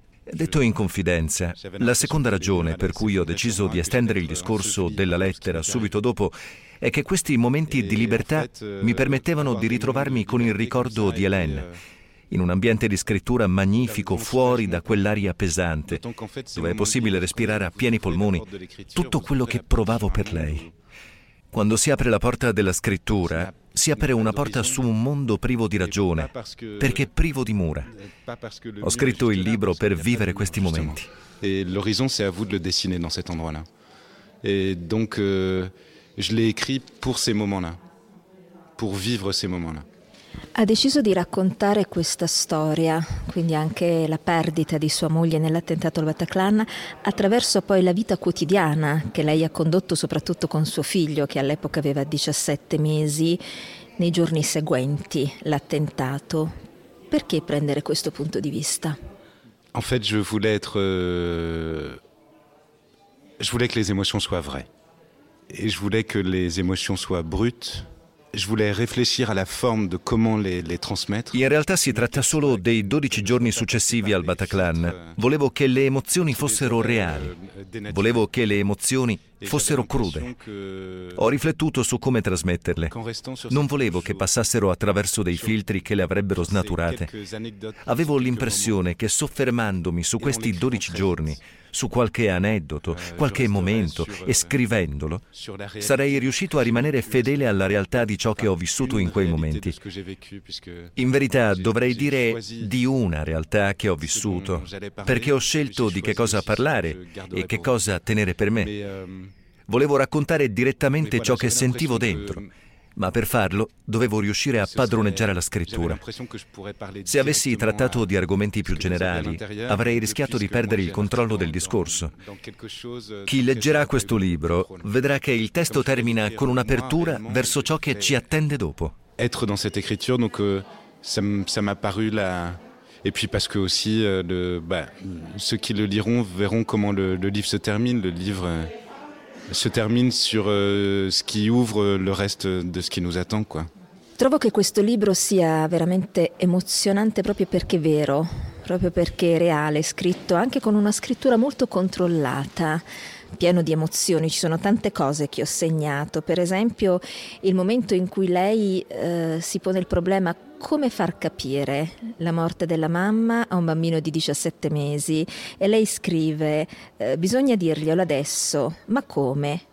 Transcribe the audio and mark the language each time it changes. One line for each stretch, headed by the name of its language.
Italian: Detto in confidenza, la seconda ragione per cui ho deciso di estendere il discorso della lettera subito dopo è che questi momenti di libertà mi permettevano di ritrovarmi con il ricordo di Hélène, in un ambiente di scrittura magnifico fuori da quell'aria pesante, dove è possibile respirare a pieni polmoni tutto quello che provavo per lei. Quando si apre la porta della scrittura, si apre una porta su un mondo privo di ragione, perché privo di mura. Ho scritto il libro per vivere questi momenti.
French: E l'horizon, c'est à vous de le dessiner dans cet endroit-là. E donc, je l'ai écrit pour ces moments-là, pour vivre ces moments-là.
Italian: Ha deciso di raccontare questa storia, quindi anche la perdita di sua moglie nell'attentato al Bataclan, attraverso poi la vita quotidiana che lei ha condotto soprattutto con suo figlio, che all'epoca aveva 17 mesi, nei giorni seguenti l'attentato. Perché prendere questo punto di vista?
French: En fait, je voulais être... Je voulais que les émotions soient vraies. Et je voulais que les émotions soient brutes. Je voulais réfléchir à la forme de comment les transmettre.
Italian: In realtà si tratta solo dei 12 giorni successivi al Bataclan. Volevo che le emozioni fossero reali. Volevo che le emozioni fossero crude. Ho riflettuto su come trasmetterle. Non volevo che passassero attraverso dei filtri che le avrebbero snaturate. Avevo l'impressione che soffermandomi su questi 12 giorni, su qualche aneddoto, qualche momento, e scrivendolo, sarei riuscito a rimanere fedele alla realtà di ciò che ho vissuto in quei momenti. In verità, dovrei dire di una realtà che ho vissuto, perché ho scelto di che cosa parlare e che cosa tenere per me. Volevo raccontare direttamente ciò che sentivo dentro, ma per farlo dovevo riuscire a padroneggiare la scrittura. Se avessi trattato di argomenti più generali, avrei rischiato di perdere il controllo del discorso. Chi leggerà questo libro vedrà che il testo termina con un'apertura verso ciò che ci attende dopo.
French: Être dans cette écriture, donc ça m'a paru la... Et puis parce que aussi ceux qui le liront verront comment le livre se termine, le livre se termine sur ce qui ouvre le reste de ce qui nous attend, quoi.
Italian: Trovo che questo libro sia veramente emozionante proprio perché è vero, proprio perché è reale, scritto anche con una scrittura molto controllata. pieno di emozioni, ci sono tante cose che ho segnato, per esempio il momento in cui lei si pone il problema come far capire la morte della mamma a un bambino di 17 mesi e lei scrive bisogna dirglielo adesso, ma come?